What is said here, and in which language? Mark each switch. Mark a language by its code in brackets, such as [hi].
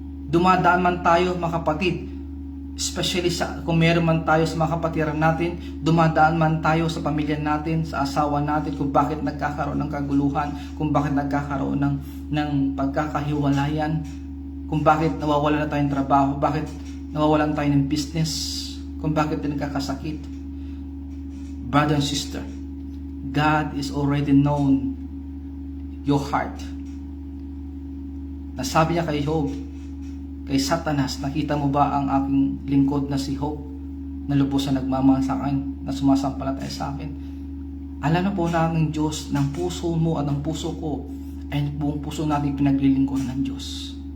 [tl] Dumadaan man tayo mga kapatid, especially kung meron man tayo sa mga kapatiran natin, dumadaan man tayo sa pamilya natin, sa asawa natin, kung bakit nagkakaroon ng kaguluhan, kung bakit nagkakaroon ng pagkakahiwalayan, kung bakit nawawalan na tayong trabaho, bakit nawawalan tayo ng business, kung bakit nagkakasakit. [en] Brother and sister, God is already known your heart. [tl] Nasabi niya kay Job, kay Satanas, nakita mo ba ang aking lingkod na si Job na lubos na nagmamahal sa akin, na sumasampalataya sa akin? Alam na po namin Diyos ng puso mo at ng puso ko ay buong puso natin pinaglilingkuran ng Diyos.